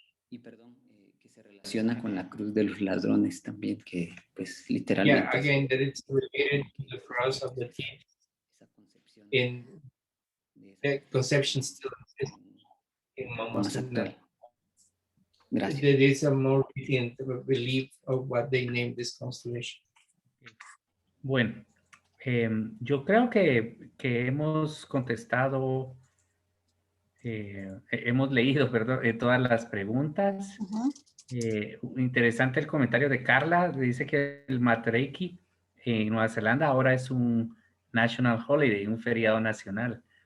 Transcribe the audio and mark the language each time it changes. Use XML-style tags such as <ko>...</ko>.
<es>Y perdón, que se relaciona con la cruz de los ladrones también, que pues literalmente.</es> <en>Yeah, again, that it's related to the cross of the thief. In the conception still exists in Momostenango.</en> <es>Gracias.</es> <en>There is a more recent belief of what they named this constellation.</en> <es>Bueno, yo creo que hemos contestado, hemos leído, perdón, todas las preguntas. Interesante el comentario de Carla, dice que el Matariki en Nueva Zelanda ahora es un</es> <en>national holiday,</en> <es>un feriado nacional.</es>